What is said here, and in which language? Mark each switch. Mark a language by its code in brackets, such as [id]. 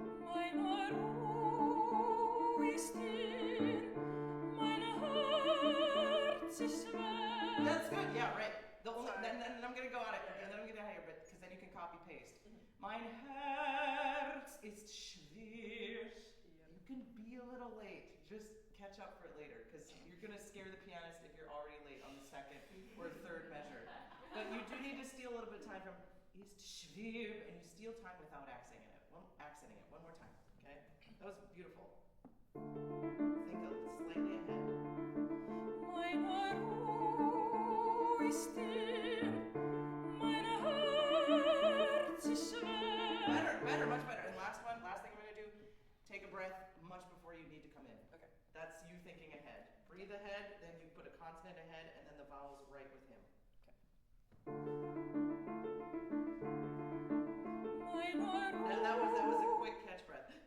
[de] Meine Ruhe ist still, mein Herz ist schwer. [en] That's good. Yeah, right. Sorry. Then I'm gonna go on it, and then I'm gonna hire, but because then you can copy paste. [de] Mein Herz ist schwer. [en] You can be a little late. Just catch up for it later, because you're gonna scare the pianist if you're already late on the second or third measure. But you do need to steal a little bit of time from ist schwer, and you steal time without accenting it. One more time. Okay? That was beautiful. Think slightly ahead. [de] Meine Ruhe ist still, mein Herz ist schwer. [en] Better, much better. And last thing I'm gonna do, take a breath much before you need to come in. Okay. That's you thinking ahead. Breathe ahead, then you put a consonant ahead, and then the vowels right with him. [de] Meine [en] That was a quick catch breath.